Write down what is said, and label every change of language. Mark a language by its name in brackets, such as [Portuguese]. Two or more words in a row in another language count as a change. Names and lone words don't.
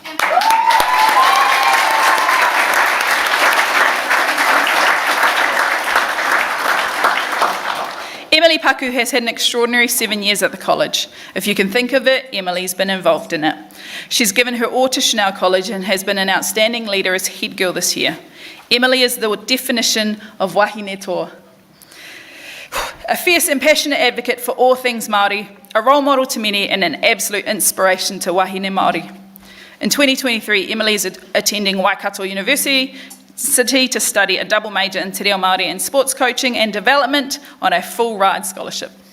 [English] Emily Paku has had an extraordinary 7 years at the college. If you can think of it, Emily's been involved in it. She's given her all to Chanel College and has been an outstanding leader as head girl this year. Emily is the definition of [Māori] wahine toa. [English] A fierce and passionate advocate for all things Māori, a role model to many and an absolute inspiration to [Māori] wahine Māori. [English] In 2023, Emily is attending Waikato University to study a double major in [Māori] Te Reo Māori [English] and sports coaching and development on a full ride scholarship.